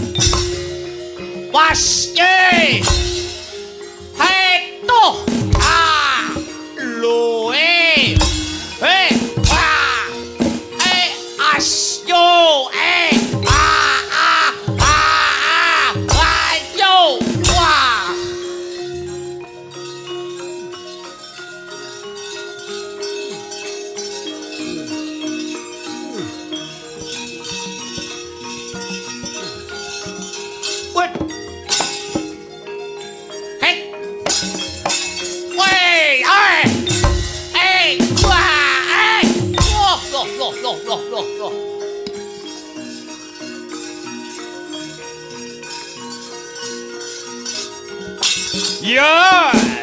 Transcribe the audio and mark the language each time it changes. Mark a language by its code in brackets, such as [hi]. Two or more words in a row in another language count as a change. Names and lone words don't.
[en] Wasye. Heto. Ah. Loe. Ah. Asyo. Ayo. Wah. Wait. Hey. Wait. Hey. Wah. Hey. Loh. Ya.